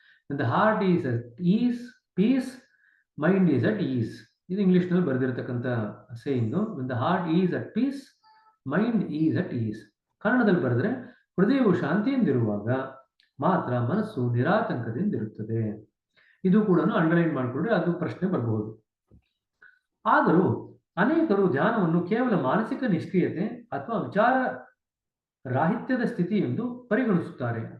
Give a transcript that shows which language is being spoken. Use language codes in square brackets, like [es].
[en] The heart is at ease, peace, mind is at ease. [kn] ಇದು ಇಂಗ್ಲಿಷ್ನಲ್ಲಿ ಬರೆದಿರತಕ್ಕಂಥ ಸೇಯಿಂಗು. [en] When the heart is at peace, mind is at ease. [kn] ಕನ್ನಡದಲ್ಲಿ ಬರೆದ್ರೆ ಹೃದಯವು ಶಾಂತಿಯಿಂದಿರುವಾಗ ಮಾತ್ರ ಮನಸ್ಸು ನಿರಾತಂಕದಿಂದಿರುತ್ತದೆ. ಇದು ಕೂಡ ಅಂಡರ್ಲೈನ್ ಮಾಡಿಕೊಂಡ್ರೆ ಅದು ಪ್ರಶ್ನೆ ಬರಬಹುದು. ಆದರೂ ಅನೇಕರು ಧ್ಯಾನವನ್ನು ಕೇವಲ ಮಾನಸಿಕ ನಿಷ್ಕ್ರಿಯತೆ ಅಥವಾ ವಿಚಾರ ರಾಹಿತ್ಯದ ಸ್ಥಿತಿ ಎಂದು ಪರಿಗಣಿಸುತ್ತಾರೆ.